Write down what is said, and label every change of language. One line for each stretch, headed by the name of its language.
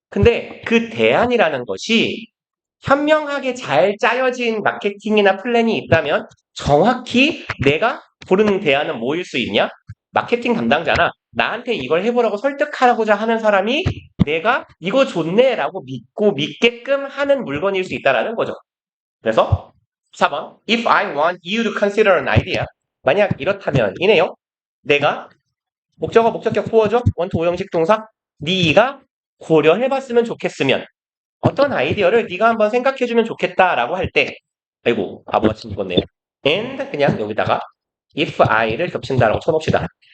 Korean: 근데 그 대안이라는 것이 현명하게 잘 짜여진 마케팅이나 플랜이 있다면 정확히 내가 고르는 대안은 뭐일 수 있냐? 마케팅 담당자나 나한테 이걸 해보라고 설득하고자 하는 사람이 내가 이거 좋네라고 믿고 믿게끔 하는 물건일 수 있다라는 거죠.
English: 그래서 4번 If I want you to consider an idea
Korean: 만약 이렇다면 이네요. 내가 목적어 목적격 보어죠. 원투 오형식 동사 네가 고려해봤으면 좋겠으면 어떤 아이디어를 네가 한번 생각해주면 좋겠다라고 할 때 아이고 바보같이 읽었네요. and 그냥 여기다가 if I를 겹친다라고 쳐놓읍시다.